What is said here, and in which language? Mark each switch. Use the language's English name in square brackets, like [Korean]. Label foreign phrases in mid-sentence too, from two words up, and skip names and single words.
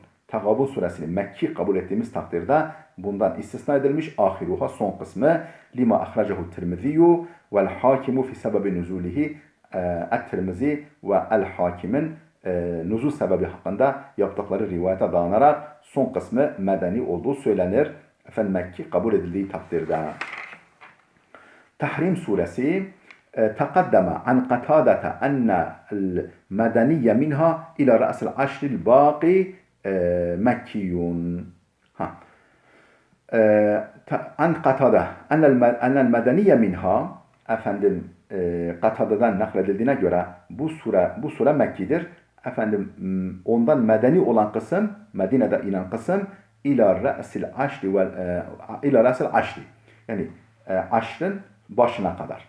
[Turkish] Tegabun suresini Mekki kabul ettiğimiz takdirde bundan istisna edilmiş ahiruha, son kısmı [Arabic] لما أخرجه الترمذي والحاكم في سبب نزوله. [Turkish] Et-Tirmizi ve El-Hakim'in nuzul sebebi hakkında yaptıkları rivayete dayanarak son kısmı medeni olduğu söylenir. Efendim Mekki kabul edildiği takdirde. [Arabic] Tahrim suresi تقدم عن قتادة أن المدني منها إلى رأس العشر الباقي مكي. عن قتادة أن المدني منها [Turkish] efendim Katada'dan nakledildiğine göre bu sure Mekki'dir. Efendim ondan medeni olan kısım, Medine'de inen kısım [Arabic] إلى رأس العشر [Turkish] yani aşrın başına kadar.